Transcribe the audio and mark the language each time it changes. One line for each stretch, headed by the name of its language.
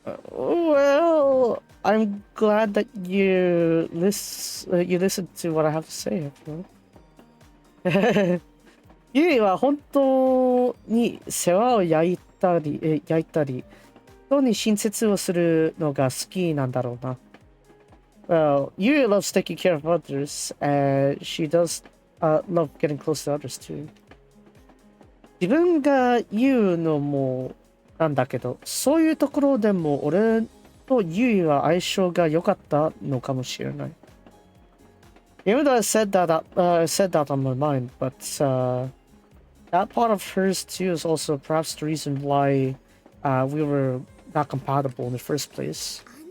English: Well, I'm glad that you listen to what I have to say.
Japanese: ユイは本当に世話を焼いたり、人に親切をするのが好きなんだろうな。
English: Well, Yui loves taking care of others, and she does love getting close to others too.
Japanese: 自分が言うのもなんだけど、そういうところでも俺とユイは相性が良かったのかもしれない。
English: Even though I said that on my mind, but that part of hers too is also perhaps the reason why we were not compatible in the first place.